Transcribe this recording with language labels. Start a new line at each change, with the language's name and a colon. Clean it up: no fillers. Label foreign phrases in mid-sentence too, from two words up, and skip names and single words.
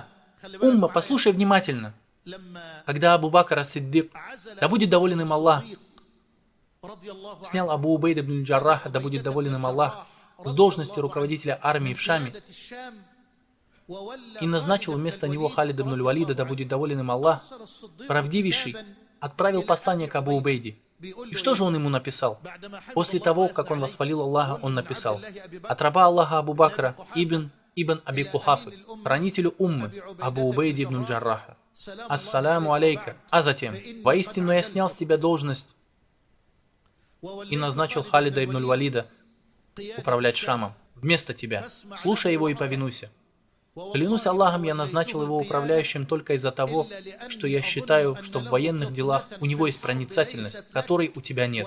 Russian: Умма, послушай внимательно. Когда Абу Бакр ас-Сиддик, да будет доволен им Аллах, снял Абу Убейда ибн Джарраха, да будет доволен им Аллах, с должности руководителя армии в Шаме и назначил вместо него Халида ибн Валида, да будет доволен им Аллах, правдивейший отправил послание к Абу Убейде. И что же он ему написал? После того, как он восхвалил Аллаха, он написал: «От раба Аллаха Абу Бакра ибн Аби Кухафы, хранителю уммы Абу Убейде ибн Джарраха.
Arabic: السلام عليك».
Russian: А затем: «Воистину я снял с тебя должность и назначил Халида ибн Валида управлять Шамом вместо тебя. Слушай его и повинуйся. Клянусь Аллахом, я назначил его управляющим только из-за того, что я считаю, что в военных делах у него есть проницательность, которой у тебя нет.